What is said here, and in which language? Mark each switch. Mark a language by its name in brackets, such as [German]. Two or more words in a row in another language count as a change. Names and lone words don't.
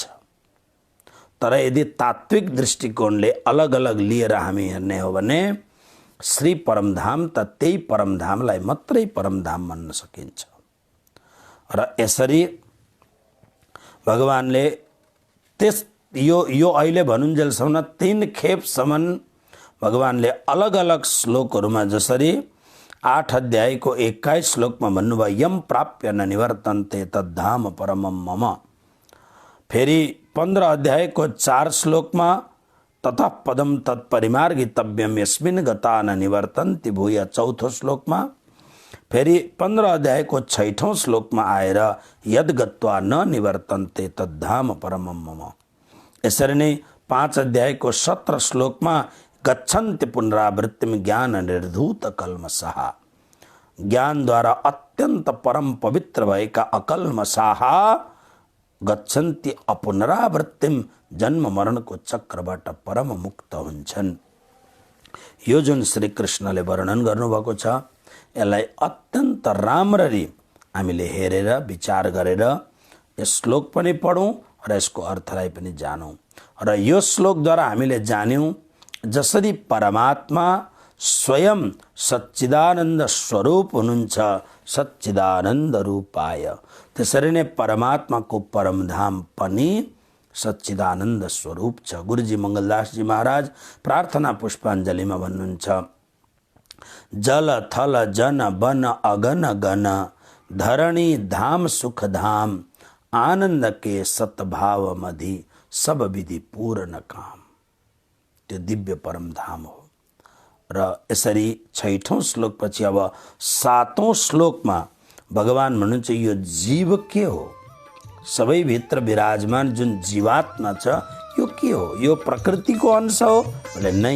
[Nepali] तर यदि तात्विक दृष्टिकोणले अलग अलग लिएर हामी हेर्ने हो भने श्री परमधाम त त्यही परमधामलाई मात्रै परमधाम भन्न सकिन्छ। र यसरी भगवानले यो अहिले भनुन्जेलसम्म 3 खेपसम्म भगवानले अलग अलग श्लोकहरूमा जसरी 8 अध्यायको 21 श्लोकमा भन्नुभयो [Sanskrit] यम प्राप्य न निवर्तन्ते तद्धाम परमम मम, [Nepali] फेरि 15 अध्यायको 4 श्लोकमा [Sanskrit] ततः पदम तत्परिमार्गितव्यम यस्मिन् गता न निवर्तन्ति भूय, [Nepali] चौथो श्लोकमा फेरि 15 अध्यायको 6ठौं श्लोकमा आएर [Sanskrit] यद गत्वा न निवर्तन्ते तद्धाम परमम मम। [Nepali] यसरी नै 5 अध्यायको 17 श्लोकमा [Sanskrit] गच्छन्ति पुनरावृत्तिम ज्ञान निर्धूत कल्मषः, [Nepali] ज्ञानद्वारा अत्यन्त परम पवित्र भएका [Sanskrit] अकल्मषः गच्छन्ति अपुनरावृत्तिम, [Nepali] जन्म मरणको चक्रबाट परम मुक्त हुन्छन्। यो जुन श्री कृष्णले वर्णन गर्नुभएको छ यसलाई अत्यन्त राम्ररी हामीले हेरेर विचार गरेर यस श्लोक पनि पढौँ र यसको अर्थलाई पनि जानौँ। र यो श्लोकद्वारा हामीले जान्यौँ जसरी परमात्मा स्वयं सच्चिदानन्द स्वरूप हुनुहुन्छ, [Sanskrit] सच्चिदानन्द रूपाय, [Nepali] त्यसरी नै परमात्माको परमधाम पनि सच्चिदानन्द स्वरूप छ। गुरुजी मङ्गलदासजी महाराज प्रार्थना पुष्पाञ्जलीमा भन्नुहुन्छ [Hindi] जल थल जन वन अगन गण धरणी धाम सुख धाम आनन्द के सतभाव मधि सब विधि पूर्ण काम, [Nepali] त्यो दिव्य परम धाम हो। र यसरी 6ठौं श्लोकपछि अब 7औं श्लोकमा भगवान भन्नुहुन्छ यो जीव के हो, सबैभित्र विराजमान जुन जीवात्मा छ यो के हो, यो प्रकृतिको अंश हो भने नै।